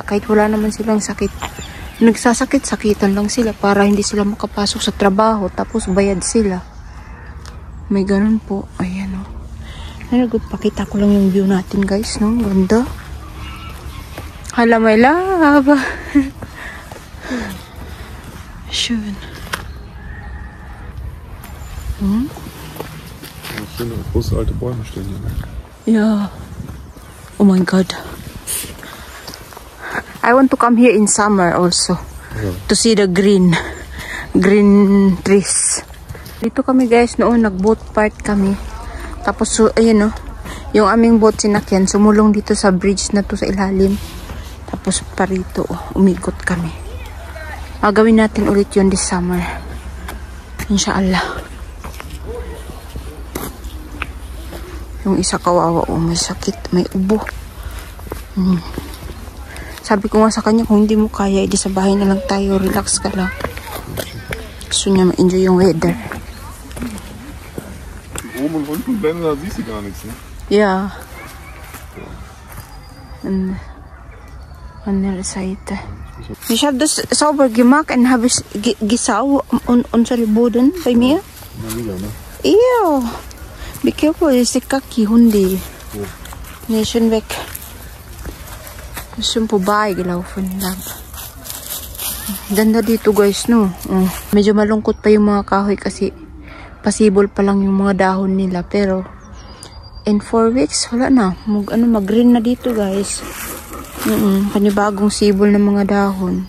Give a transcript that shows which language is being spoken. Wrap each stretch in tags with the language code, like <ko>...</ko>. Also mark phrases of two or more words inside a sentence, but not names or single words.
<tl>Kahit wala naman silang sakit. Nagsasakit-sakitan lang sila para hindi sila makapasok sa trabaho. Tapos bayad sila. May ganun po. Ayan o. Pakita ko lang yung view natin guys. No? Ganda. Hala, may lava.</tl> <de>Schön. Schöne große alte Bäume stehen hier. Ne? Ja.</de> <en>Oh my god. I want to come here in summer also. Yeah. To see the green trees.</en> <tl>Dito kami guys noon, nag-boat park kami. Tapos ayun yung aming boat sinakyan, sumulong dito sa bridge na to sa ilalim. Tapos parito, umikot kami. Gagawin natin ulit yun</tl> <en>this summer.</en> <tl>Inshallah. Yung isa kawawa, may sakit, may ubo. Sabi ko nga sa kanya, kung hindi mo kaya, edi sa bahay na lang tayo, relax ka lang. Gusto niya ma-enjoy yung weather.</tl> <de>Oben und unten Blende, da siehst du gar nichts, ne? Ja. An der Seite. Ich habe das sauber gemacht und habe es gesaugt unser Boden bei mir. Na wieder, ne? Ja.</de> <en>Be careful,</en> <de>ist die Kaki, Hundi. Ja. Nee, schon weg. Ist schon vorbeigelaufen lang.</de> <tl>Ganda dito guys, no? Medyo malungkot pa yung mga kahoy kasi pasibol pa lang yung mga dahon nila. Pero</tl> <en>in 4 weeks,</en> <tl>wala na. Mag-green na dito guys. Panibagong sibol ng mga dahon.</tl>